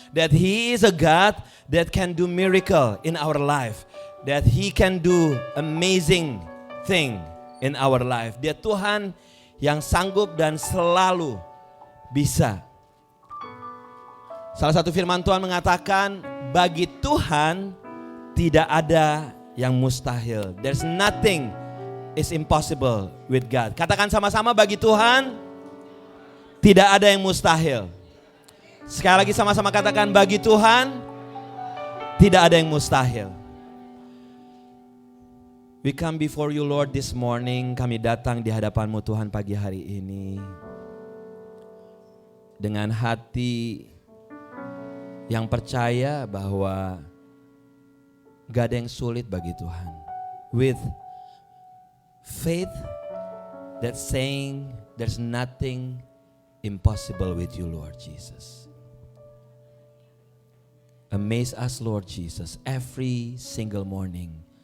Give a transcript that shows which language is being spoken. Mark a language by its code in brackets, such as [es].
[en] That He is a God that can do miracle in our life. That He can do amazing thing in our life. [id] Dia Tuhan yang sanggup dan selalu bisa. Salah satu firman Tuhan mengatakan, bagi Tuhan tidak ada yang mustahil. [en] There's nothing is impossible with God. [id] Katakan sama-sama, bagi Tuhan tidak ada yang mustahil. Sekali lagi sama-sama katakan, bagi Tuhan tidak ada yang mustahil. [en] We come before you Lord this morning. [id] Kami datang di hadapan-Mu Tuhan pagi hari ini dengan hati yang percaya bahwa gak ada yang sulit bagi Tuhan. [en] With faith that's saying there's nothing impossible with you Lord Jesus. Amaze us Lord Jesus every single morning.